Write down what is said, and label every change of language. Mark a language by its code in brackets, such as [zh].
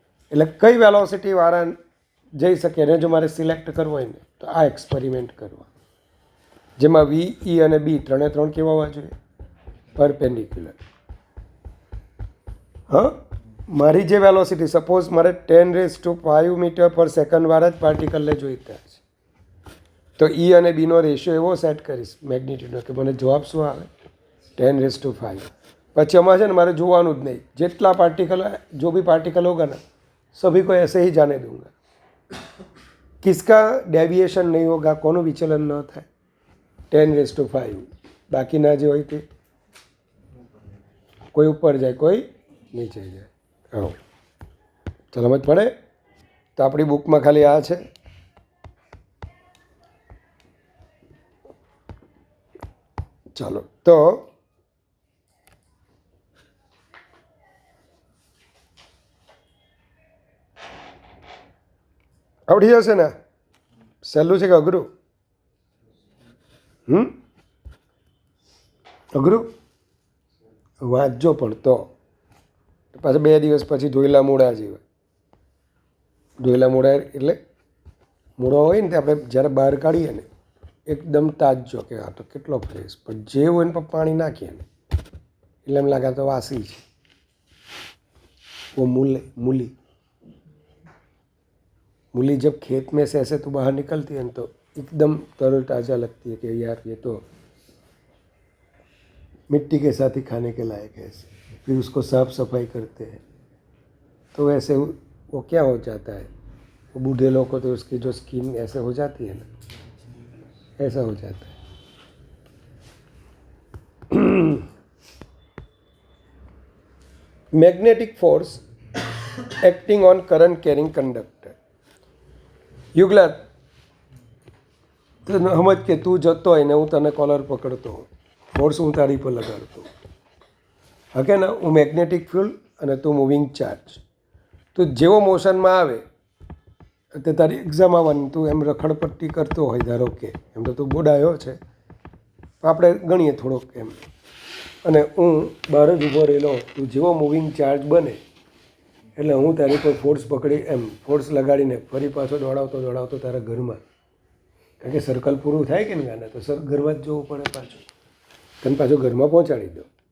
[gu] એટલે કઈ વેલોસિટીવાળા જઈ શકે એને જો મારે સિલેક્ટ કરવો હોય ને તો આ એક્સપેરિમેન્ટ કરવા, જેમાં V, E અને B ત્રણે ત્રણ કેવા હોવા જોઈએ? પરપેન્ડિક્યુલર. હા, મારી જે વેલોસિટી, સપોઝ મારે 10⁵ મીટર પર સેકન્ડ વાળા જ પાર્ટિકલને જોઈતા છે, તો E અને Bનો રેશિયો એવો સેટ કરીશ મેગ્નિટ્યુડનો કે મને જવાબ શું આવે? 10⁵. પછી આમાં છે ને મારે જોવાનું જ નહીં, જેટલા પાર્ટિકલ, [hi] जो भी पार्टिकल होगा ना सभी को ऐसे ही जाने दूंगा, किसका डेविएशन नहीं होगा, [gu] કોનું વિચલન ન થાય, 10⁵. બાકીના જે હોય તે કોઈ ઉપર જાય, કોઈ નીચે જાય. હા, ચાલો સમજ પડે? તો આપણી બુકમાં ખાલી આ છે. ચાલો તો આવડી જશે ને? સહેલું છે કે અઘરું? અઘરું? વાંચજો પણ તો પાછા 2 દિવસ પછી ધોયેલા મૂળા જેવા. ધોયેલા મૂળા એટલે મૂળો હોય ને તે આપણે જ્યારે બહાર કાઢીએ ને એકદમ તાજો કે હા તો કેટલો ફ્રેશ, પણ જે હોય ને પાણી નાખીએ ને એટલે એમ લાગે તો વાસી છે. ઓ મૂલી [hi] मूली जब खेत में से ऐसे तो बाहर निकलती है तो एकदम तरल ताज़ा लगती है कि यार ये तो मिट्टी के साथ ही खाने के लायक है ऐसे। फिर उसको साफ सफाई करते हैं तो वैसे वो क्या हो जाता है, वो बूढ़े लोग को तो उसकी जो स्किन ऐसे हो जाती है ना, ऐसा हो जाता है। [en] Magnetic force acting on current carrying conductor. [gu] યુગલા તને સમજ કે તું જતો હોય ને હું તને કોલર પકડતો હોઉં, ફોર્સ હું તારી પર લગાડતો હા કે ના, હું મેગ્નેટિક ફિલ્ડ અને તું મૂવિંગ ચાર્જ. તો જેવો મોશનમાં આવે તે તારી એક્ઝામ આવવાની, તું એમ રખડપટ્ટી કરતો હોય, ધારો કે એમ તો તું બોડાયો છે આપણે ગણીએ થોડોક એમ, અને હું બહાર જ ઊભો રહેલો, તું જેવો મૂવિંગ ચાર્જ બને એટલે હું તારી પર ફોર્સ પકડી એમ ફોર્સ લગાડીને ફરી પાછો દોડાવતો તારા ઘરમાં, કારણ કે સર્કલ પૂરું થાય કે ને ગાના તો ઘરમાં જ જવું પડે, પાછું તને પાછો ઘરમાં પહોંચાડી દો.